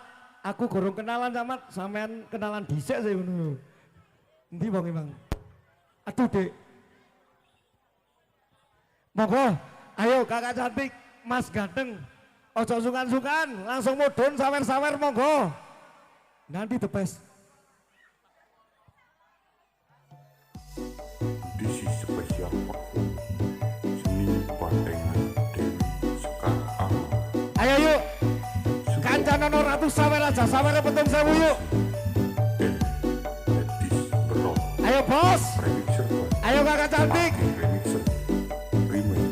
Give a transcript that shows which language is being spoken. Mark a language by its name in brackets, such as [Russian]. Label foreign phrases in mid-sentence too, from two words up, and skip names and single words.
[Javanese] Aku gorong kenalan Cak Mat, sampean kenalan dhisik sih ngono. Endi wong emang? Aduh, Dek. Monggo, ayo [Indonesian] kakak cantik, [Javanese] Mas ganteng. Ojo sungkan-sungkan, langsung mudhun sawer-sawer monggo. [Indonesian] Nanti Tepes. [English] This is special performance seni Bandengan Dewi Sekar Alam. [Javanese] Ayo yuk, kancanono ratu sawer aja, sawernya petung sewu yuk. Edis Berok Ayo bos, Remixer [Indonesian] ayo kakak cantik. Remixer Remix.